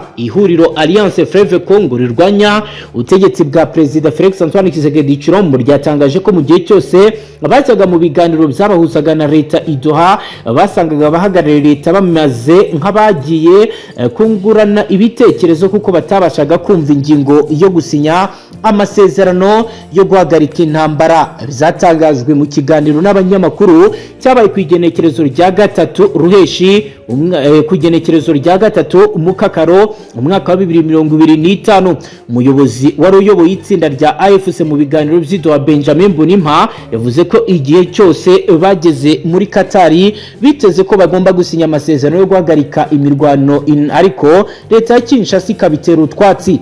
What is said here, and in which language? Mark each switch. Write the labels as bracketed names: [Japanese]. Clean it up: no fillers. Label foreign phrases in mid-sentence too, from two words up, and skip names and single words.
[Kinyarwanda] Ihuriro Alliance Fleuve Congo rirwanya ubutegetsi bwa Perezida Felix Antoine Tshisekedi Tshilombo ryatangaje ko mu gihe cyose bajyaga mu biganiro byabahuzaga na leta idoha basangaga abahagarariye leta bamaze nk'abagiye kungurana ibitekerezo kuko batabashaga kumva ingingo yo gusinya amasezerano yo guhagarika intambara. Byatangajwe mu kiganiro n'abanyamakuru cyabaye ku igenekerezo rya gatatu Ruheshi ku igenekerezo rya gatatu Mukakaro umwaka wa 2025. Umuyobozi wari uyoboye itsinda rya AFC mu biganiro by'Idoha Benjamin Mbonimpa yavuze ko igihe cyose bageze muri Katari biteze ko bagomba gusinya amasezerano yo guhagarika imirwano, ariko leta ya Kinshasa ikabitera utwatsi.